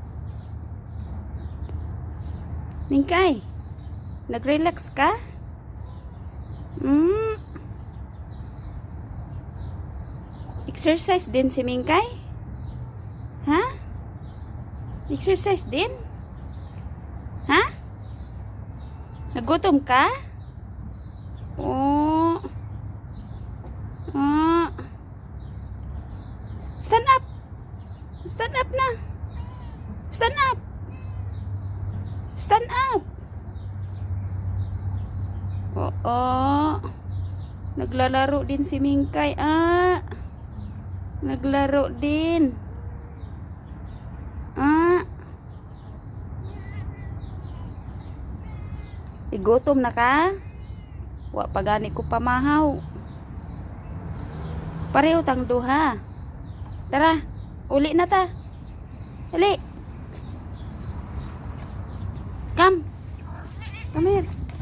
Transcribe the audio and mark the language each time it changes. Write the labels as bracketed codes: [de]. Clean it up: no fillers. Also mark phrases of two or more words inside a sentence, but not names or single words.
[ceb] Mingkay, nag-relax ka? [tl] Exercise din si Mingkay? Ha? Exercise din? [ceb] Ha? Nagutom ka? Oh. Ah. [en] Stand up. Stand up na. Stand up. Stand up. [ceb] Oo. [tl] Naglalaro din si Mingkay. Naglaro din. [ceb] Igutom na ka? Wa pagani ko pamahaw. Pareho tang duha. Tara, uli na ta. Dali. [en] Come. Come here.